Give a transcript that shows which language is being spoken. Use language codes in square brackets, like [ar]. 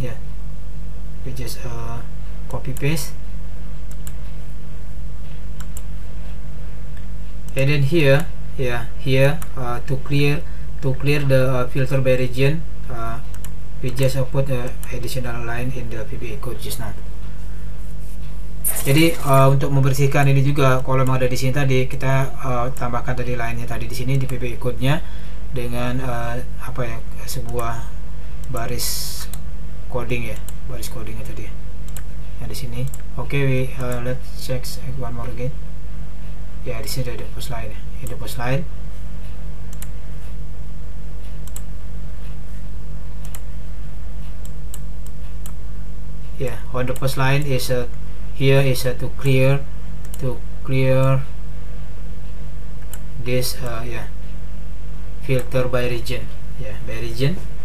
[en] Yeah, we just copy paste, and then here, yeah, here to clear the filter by region, we just put additional line in the VBA code just now. [id] Jadi untuk membersihkan ini juga, kalau ada di sini tadi kita tambahkan tadi lainnya tadi di sini di VBA code-nya dengan apa ya, sebuah baris coding ya, baris codingnya tadi yang di sini. [en] Oke, we let's check one more again. Ya, [id] di sini ada [en] post line ya, in the post line. Yeah, on the post line is here is to clear this yeah, filter by region. Yeah, by region.